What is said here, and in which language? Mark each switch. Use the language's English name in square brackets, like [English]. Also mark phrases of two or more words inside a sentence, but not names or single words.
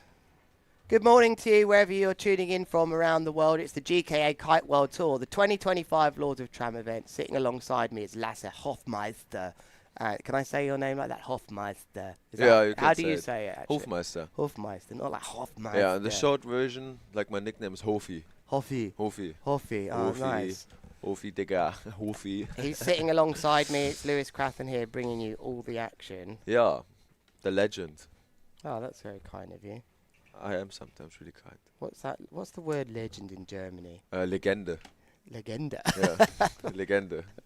[English] Good morning to you, wherever you're tuning in from around the world. It's the GKA Kite World Tour, the 2025 Lords of Tram event. Sitting alongside me is Lasse Hofmeister. Can I say your name like that? Hofmeister. You can how do you say it, actually? Hofmeister. Hofmeister, not like Hofmeister. Yeah, and the short version, like my nickname is Hofi. Hofi. Hofi. Hofi, oh, nice. Hofi, Digga. Hofi. He's sitting alongside me. It's Lewis Crathen here, bringing you all the action. Yeah, the legend. Oh, that's very kind of you. I am sometimes really kind. What's that? What's the word legend in Germany? Legende. Legende. Yeah, Legende.